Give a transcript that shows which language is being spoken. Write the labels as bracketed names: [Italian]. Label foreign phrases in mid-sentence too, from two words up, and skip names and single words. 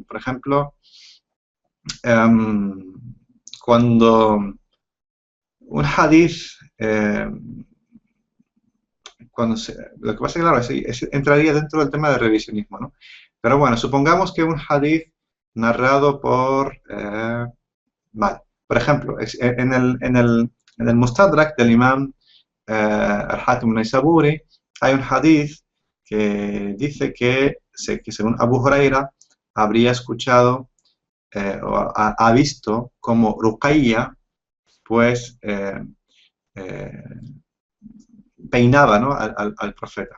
[Spanish] Por ejemplo, cuando un hadith, lo que pasa es que, claro, entraría dentro del tema del revisionismo, ¿no? Pero bueno, supongamos que un hadith narrado por, vale, por ejemplo, en el Mustadrak del imam al-Hakim al-Naisaburi, hay un hadith que dice que según Abu Huraira habría escuchado o ha visto como Ruqayya pues eh, peinaba, ¿no? al profeta.